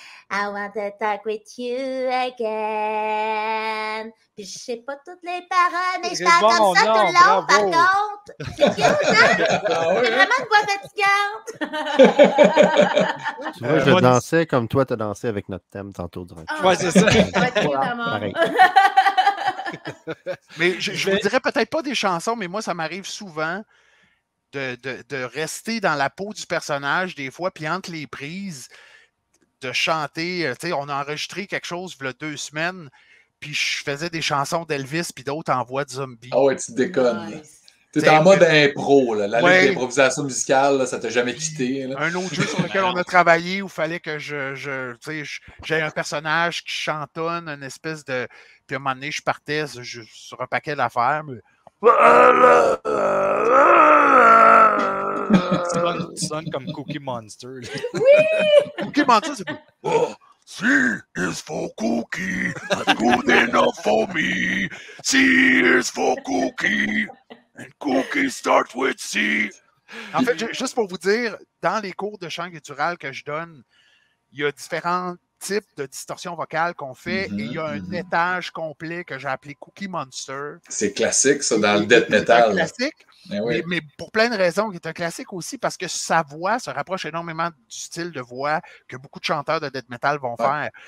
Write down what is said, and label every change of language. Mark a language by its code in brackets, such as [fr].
[en] I want to talk with you again. [fr] Puis je sais pas toutes les paroles, mais je parle comme ça tout le long, par contre. C'est cute, hein? C'est vraiment une voix fatigante. Tu vois, je dansais comme toi, tu as dansé avec notre thème tantôt. Ouais, c'est ça. Pareil. Mais je vous dirais peut-être pas des chansons, mais moi, ça m'arrive souvent de rester dans la peau du personnage des fois, puis entre les prises, de chanter. Tu sais, on a enregistré quelque chose il y a 2 semaines, puis je faisais des chansons d'Elvis, puis d'autres en voix de zombie. Ah ouais, tu déconnes. Nice. T'es en mode impro, là. La ligne d'improvisation musicale, là, ça t'a jamais quitté. Là. Un autre jeu sur lequel on a travaillé où il fallait que j'ai un personnage qui chantonne, une espèce de. Puis à un moment donné, je partais sur un paquet d'affaires. Mais... Tu sonnes comme Cookie Monster. Cookie Monster, c'est plus. [en] Oh, C is for cookie, that's good enough for me. C is for cookie, and cookie starts with C. [fr] En fait, juste pour vous dire, dans les cours de chant guttural que je donne, il y a différents types de distorsion vocale qu'on fait et il y a un étage complet que j'ai appelé Cookie Monster. C'est classique, ça, dans le death metal. C'est classique, mais pour plein de raisons, il est un classique aussi parce que sa voix se rapproche énormément du style de voix que beaucoup de chanteurs de death metal vont faire.